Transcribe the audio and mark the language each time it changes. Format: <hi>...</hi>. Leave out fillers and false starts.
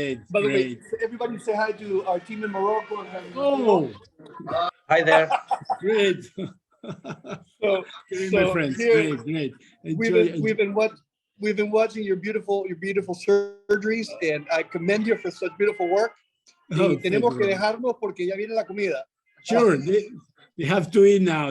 <en>By the way, everybody say hi to our team in Morocco. Hi there. Great. My friends, here, great. We've been watching your beautiful surgeries, and I commend you for such beautiful work.</en> <es>Y tenemos que dejarnos porque ya viene la comida.</es> <en>Sure, they have to eat now.</en>